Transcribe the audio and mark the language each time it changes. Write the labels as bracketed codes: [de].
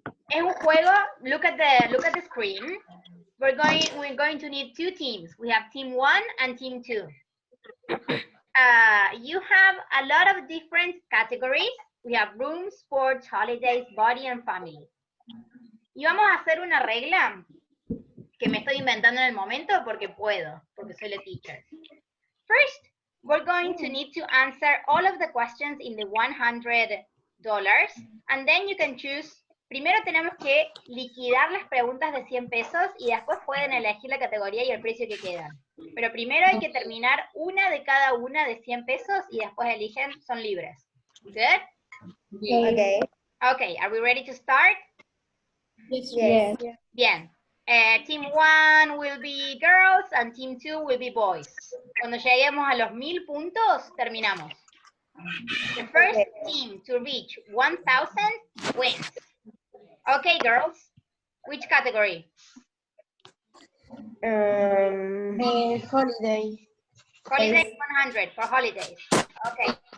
[es] Es un juego. [en] Look at the screen. We're going to need 2 teams. We have team 1 and team 2. You have a lot of different categories. We have room, sports, holidays, body, and family. [es] Y vamos a hacer una regla que me estoy inventando en el momento porque puedo, porque soy la teacher. [en] First, we're going to need to answer all of the questions in the $100, and then you can choose. [es] Primero tenemos que liquidar las preguntas de 100 pesos y después pueden elegir la categoría y el precio que quedan. Pero primero hay que terminar una de cada una de 100 pesos y después eligen, son libres. [en] Good? Okay. Okay, are we ready to start? Yes. Bien. Team 1 will be girls and team 2 will be boys. [es] Cuando lleguemos a los 1000 puntos, terminamos. [en] The first team to reach 1000 wins. Okay, girls. Which category? Holiday. Holidays 100 for holidays. Okay.